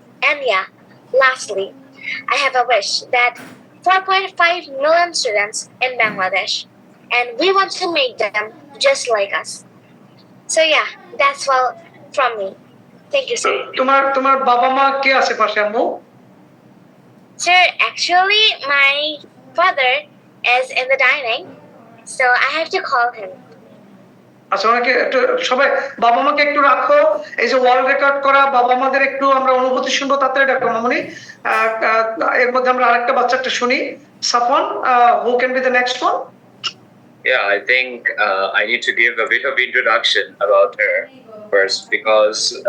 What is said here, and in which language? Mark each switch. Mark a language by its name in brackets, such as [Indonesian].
[English] And yeah, lastly, I have a wish that 4.5 million students in Bangladesh, and we want to make them just like us. So yeah, that's all from me. Thank you, sir. [Bangla] তোমার বাবা মা কে আছে পাশে আম্মু? [English] Sir, actually, my father is in the dining, so I have to call him. [Bangla] আচ্ছা, ওনাকে একটু সবাই বাবা মাকে একটু রাখো। এই যে ওয়ার্ল্ড রেকর্ড করা বাবা মাদের একটু আমরা অনুভূতি শুনবো, তাড়াতাড়ি ডাকো মামুনি। এর মধ্যে আমরা আরেকটা বাচ্চাটা শুনি। [English] Safwan, who can be the next one? Yeah, I think I need to give a bit of introduction about her first, because